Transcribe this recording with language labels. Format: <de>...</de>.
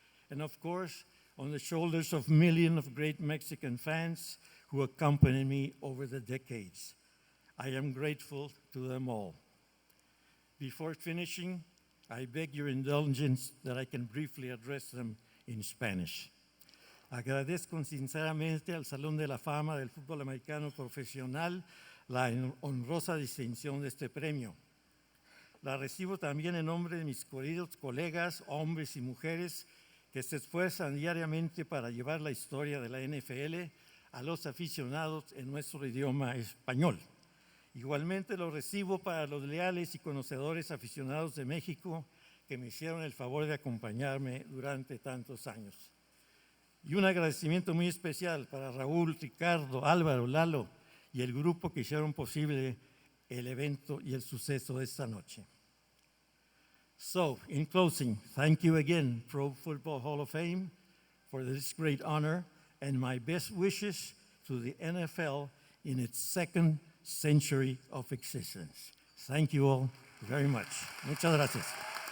<en>And of course, on the shoulders of millions of great Mexican fans who accompanied me over the decades. I am grateful to them all. Before finishing, I beg your indulgence that I can briefly address them in Spanish.</en> <es>Agradezco sinceramente al Salón de la Fama del Fútbol Americano Profesional la honrosa distinción de este premio. La recibo también en nombre de mis queridos colegas, hombres y mujeres, que se esfuerzan diariamente para llevar la historia de la NFL a los aficionados en nuestro idioma español. Igualmente lo recibo para los leales y conocedores aficionados de México que me hicieron el favor de acompañarme durante tantos años. Y un agradecimiento muy especial para Raúl, Ricardo, Álvaro, Lalo y el grupo que hicieron posible el evento y el suceso de esta noche.</es> <en>So, in closing, thank you again, Pro Football Hall of Fame, for this great honor, and my best wishes to the NFL in its second century of existence. Thank you all very much.</en> <es>Muchas gracias.</es>